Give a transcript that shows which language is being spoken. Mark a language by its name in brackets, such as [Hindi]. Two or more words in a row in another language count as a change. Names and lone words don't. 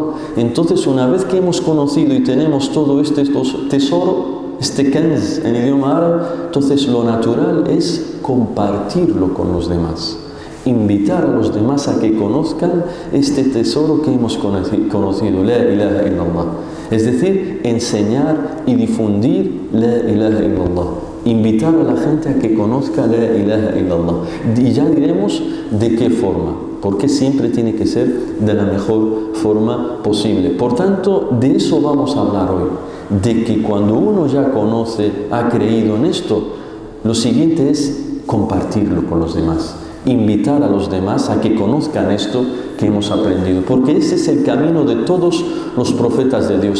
[Spanish] Entonces, una vez que hemos conocido y tenemos todo este tesoro, este kanz en idioma árabe, entonces lo natural es compartirlo con los demás, invitar a los demás a que conozcan este tesoro que hemos conocido, [Arabic] لا إله إلا الله. [Spanish] Es decir, enseñar y difundir [Arabic] لا إله إلا الله, [Spanish] invitar a la gente a que conozca [Arabic] لا إله إلا الله. [Spanish] Y ya diremos de qué forma, porque siempre tiene que ser de la mejor forma posible. Por tanto, de eso vamos a hablar hoy, de que cuando uno ya conoce, ha creído en esto, lo siguiente es compartirlo con los demás, invitar a los demás a que conozcan esto que hemos aprendido, porque ese es el camino de todos los profetas de Dios.